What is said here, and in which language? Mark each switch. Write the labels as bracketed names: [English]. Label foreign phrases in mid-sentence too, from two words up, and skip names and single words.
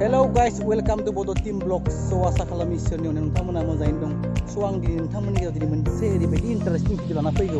[English] guys, welcome to Bodo Team Vlogs. [Bodo] So asa खालामो इसोरनि अननायाव नोंथांमोना मोजाङैनो दं. So आं दिनै नोंथांमोननि गेजेराव दिनै मोनसे ओरैबायदि इन्टारेस्टिं भिडिअ लाना फैगौ.